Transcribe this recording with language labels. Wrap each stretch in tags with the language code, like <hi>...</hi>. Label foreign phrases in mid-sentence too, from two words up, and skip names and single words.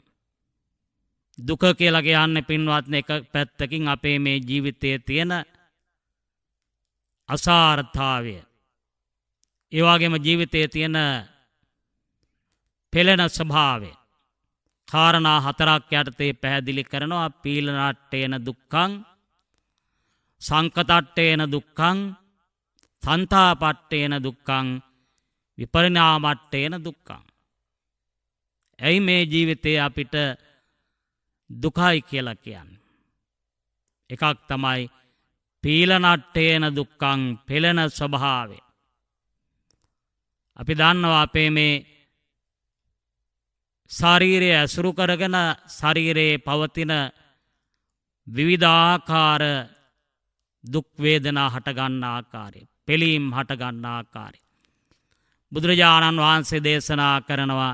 <si>දුක කියලා කියන්නේ පින්වත්නි එක පැත්තකින් අපේ මේ ජීවිතයේ තියෙන අසාර්ථතාවය. ඒ වගේම ජීවිතයේ තියෙන පෙළෙන ස්වභාවය. කාරණා හතරක් යටතේ පැහැදිලි කරනවා.</si> <pi>පීලනට්ඨේන දුක්ඛං, සංකතට්ඨේන දුක්ඛං, සන්තාපට්ඨේන දුක්ඛං, විපරිණාමට්ඨේන දුක්ඛං.</pi> <si>ඇයි මේ ජීවිතේ අපිට දුකයි කියලා කියන්නේ? එකක් තමයි</si> <pi>පීලනට්ඨේන දුක්ඛං,</pi> <si>පෙළෙන ස්වභාවය. අපි දන්නවා අපේ මේ ශරීරය ඇසුරු කරගෙන ශරීරයේ පවතින විවිධාකාර දුක් වේදනා හටගන්න ආකාරය, පෙළීම් හටගන්න ආකාරය බුදුරජාණන් වහන්සේ දේශනා කරනවා.</si>